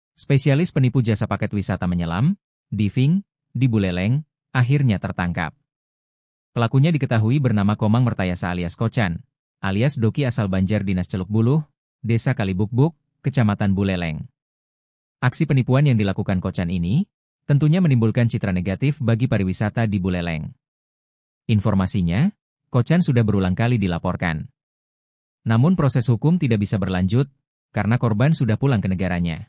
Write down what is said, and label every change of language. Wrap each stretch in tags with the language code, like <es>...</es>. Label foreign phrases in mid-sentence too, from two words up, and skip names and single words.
<id>Spesialis penipu jasa paket wisata menyelam, diving, di Buleleng, akhirnya tertangkap. Pelakunya diketahui bernama Komang Mertayasa alias Kocan, alias Doki asal Banjar Dinas Celuk Buluh, Desa Kalibukbuk, Kecamatan Buleleng. Aksi penipuan yang dilakukan Kocan ini tentunya menimbulkan citra negatif bagi pariwisata di Buleleng. Informasinya, Kocan sudah berulang kali dilaporkan. Namun proses hukum tidak bisa berlanjut karena korban sudah pulang ke negaranya.</id>